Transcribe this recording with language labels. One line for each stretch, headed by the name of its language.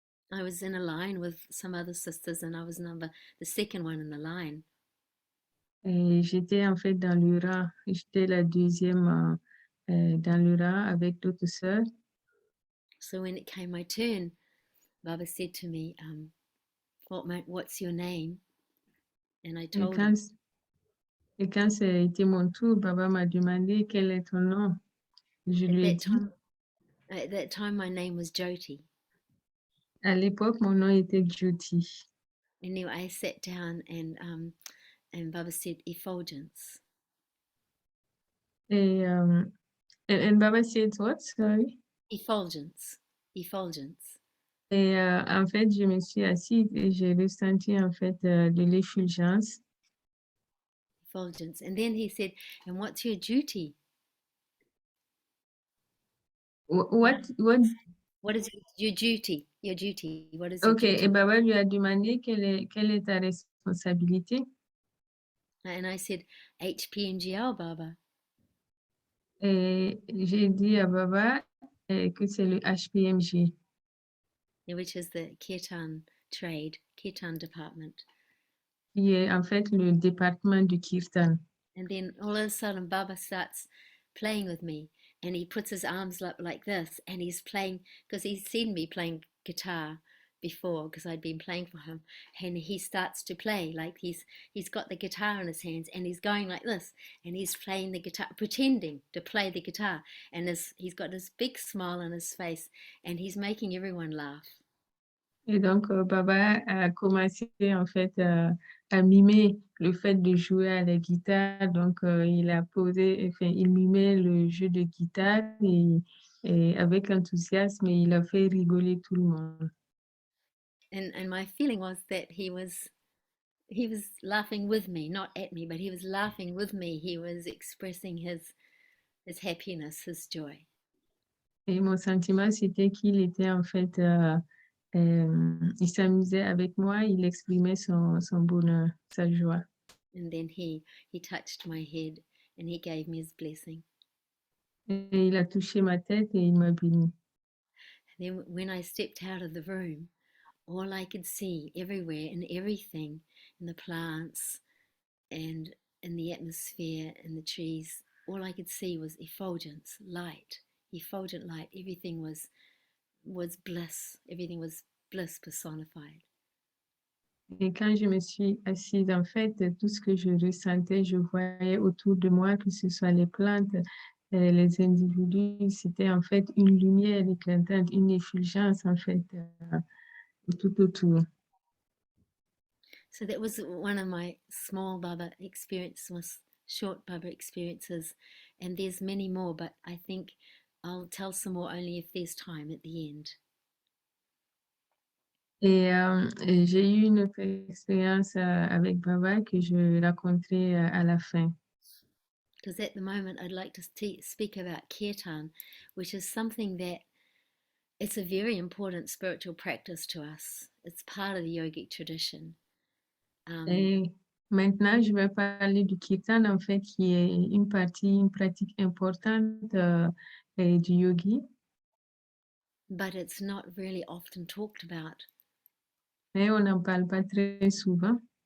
English: I was in a line with some other sisters and I was the second one in the line.
French: Et j'étais en fait dans le rang. J'étais la deuxième dans le rang avec d'autres sœurs.
English: So when it came my turn, Baba said to me, what's your name? And I told him.
French: Et quand c'était mon tour, Baba m'a demandé quel est ton nom. Je lui ai dit.
English: At that time, my name was Jyoti.
French: À l'époque, mon nom était Jyoti.
English: Anyway, I sat down and Baba said effulgence. And Baba said what? Sorry. Effulgence.
French: Et en fait, je me suis assise et j'ai ressenti en fait de l'effulgence.
English: Effulgence. And then he said, and what's your duty? What is your duty? Your duty. What is your duty? duty?
French: Et Baba lui a demandé quelle est ta responsabilité.
English: And I said, HPNGL, Baba.
French: Et j'ai dit à Baba que c'est le HPMG.
English: Which is the Kirtan department.
French: Qui est en fait le département du Kirtan.
English: And then all of a sudden Baba starts playing with me and he puts his arms up like this and he's playing, because he's seen me playing guitar before because I'd been playing for him, and he starts to play like he's got the guitar in his hands and he's going like this and he's playing the guitar, pretending to play the guitar, and he's got this big smile on his face and he's making everyone laugh.
French: Et donc, Baba a commencé en fait à mimer le fait de jouer à la guitare. Donc, il mimait le jeu de guitare et avec enthousiasme, il a fait rigoler tout le monde.
English: And my feeling was that he was laughing with me, not at me, but he was laughing with me. He was expressing his happiness, his joy.
French: Et mon sentiment, c'était qu'il était en fait, il s'amusait avec moi, il exprimait son bonheur, sa joie.
English: And then he touched my head and he gave me his blessing.
French: Et il a touché ma tête et il m'a béni.
English: Then when I stepped out of the room, all I could see everywhere and everything, in the plants and in the atmosphere and the trees, all I could see was effulgence, light, effulgent light. Everything was bliss. Everything was bliss personified.
French: Et quand je me suis assise, en fait, tout ce que je ressentais, je voyais autour de moi, que ce soit les plantes, les individus, c'était en fait une lumière éclatante, une effulgence en fait, tout autour.
English: So that was one of my small Baba experiences, short Baba experiences, and there's many more, but I think I'll tell some more only if there's time at the end.
French: Et j'ai eu une autre expérience avec Baba que je raconterai à la fin.
English: Because at the moment I'd like to speak about Kirtan, which is something that it's a very important spiritual practice to us. It's part of the yogic tradition.
French: Et maintenant, je vais parler du Kirtan, en fait, qui est une pratique importante du yogi.
English: But it's not really often talked about.
French: Mais on n'en parle pas très souvent.